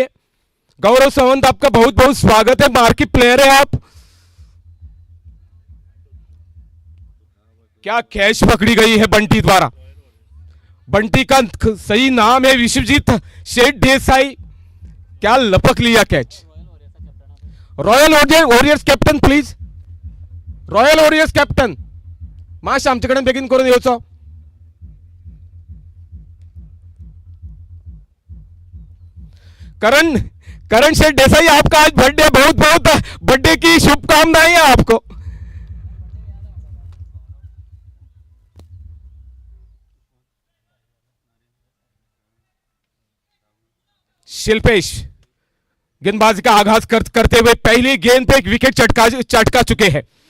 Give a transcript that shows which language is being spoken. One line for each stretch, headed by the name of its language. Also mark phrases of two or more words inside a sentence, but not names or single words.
Hindi: गौरव सावंत आपका बहुत बहुत स्वागत है, मार्की प्लेयर है आप। क्या कैच पकड़ी गई है बंटी द्वारा। बंटी का सही नाम है विश्वजीत शेठ देसाई। क्या लपक लिया कैच।
Konkani: रॉयल वॉरियर्स
English: captain please,
Konkani: रॉयल वॉरियर्स कॅप्टन माश आमच्याकडे बेगीन करून येवचो।
Hindi: करण शेठ देसाई आपका आज बर्थडे, बहुत बहुत बर्थडे की शुभकामनाएं आपको। शिल्पेश गेंदबाजी का आगाज करते हुए पहली गेंद पे एक विकेट चटका चुके हैं।